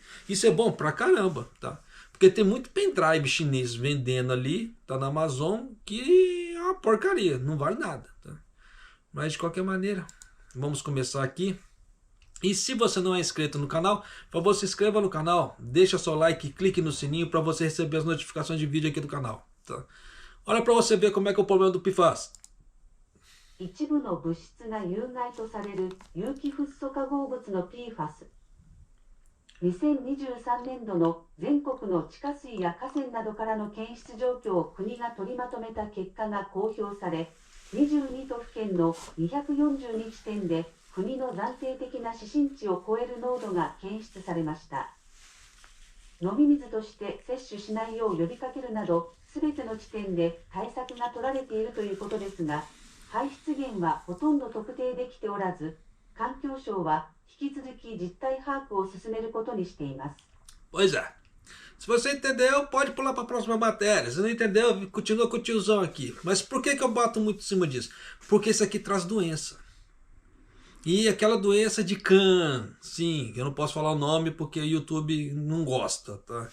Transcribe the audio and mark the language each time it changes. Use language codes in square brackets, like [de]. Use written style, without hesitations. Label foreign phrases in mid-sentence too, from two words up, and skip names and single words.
[pt] Isso é bom pra caramba, tá? Porque tem muito pendrive chinês vendendo ali, tá, na Amazon, que é uma porcaria, não vale nada, tá? Mas de qualquer maneira, vamos começar aqui. E se você não é inscrito no canal, por favor, se inscreva no canal, deixa seu like e clique no sininho para você receber as notificações de vídeo aqui do canal, tá? Olha para você ver como é que é o problema do PFAS. [ja] 一部の物質が有害とされる有機フッ素化合物の PFAS。2023年度の全国の地下水や河川などからの検出状況を国が取りまとめた結果が公表され、22都府県の242地点で国の暫定的な指針値を超える濃度が検出されました。飲み水として摂取しないよう呼びかけるなど、すべての地点で対策が取られているということですが、排出源はほとんど特定できておらず、環境省は引き続き実態把握を進めることにしています。 [pt] Pois é. Se você entendeu, pode pular para a próxima matéria. Se não entendeu, continua com o tiozão aqui. Mas por que eu bato muito em cima disso? Porque isso aqui traz doença. E aquela doença de Khan, sim, eu não posso falar o nome porque o YouTube não gosta, tá?